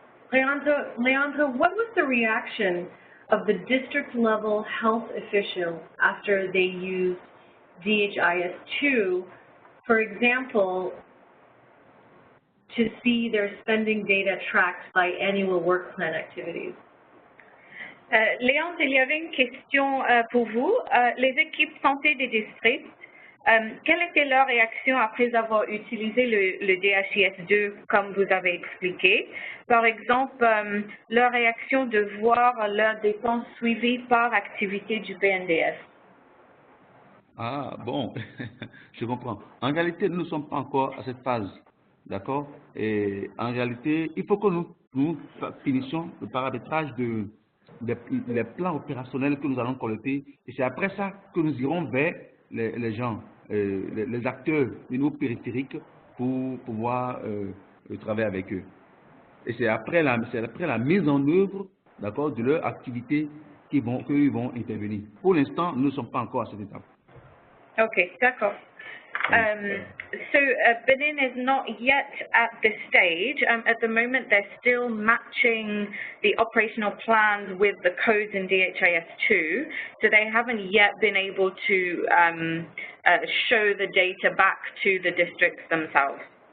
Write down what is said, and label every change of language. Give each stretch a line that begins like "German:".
English: Leandra, what was the reaction of the district-level health officials after they used DHIS2, for example, to see their spending data tracked by annual work plan activities?
French: Léandre, il y avait une question pour vous. Les équipes santé des districts, quelle était leur réaction après avoir utilisé le DHIS2 comme vous avez expliqué? Par exemple, leur réaction de voir leurs dépenses suivies par activité du BNDES. Ah, bon, je comprends. En réalité, nous ne sommes pas encore à cette phase, d'accord? Et en réalité, il faut que nous finissions le paramétrage des plans opérationnels que nous allons collecter. Et c'est après ça que nous irons vers les gens, les acteurs du niveau périphérique pour pouvoir travailler avec eux. Et c'est après la mise en œuvre, d'accord, de leur activité qu'eux vont intervenir. Pour l'instant, nous ne sommes pas encore à cette étape. Okay, d'accord.
English: So Benin is not yet at this stage. At the moment, they're still matching the operational plans with the codes in DHIS2, so they haven't yet been able to show the data back to the districts themselves.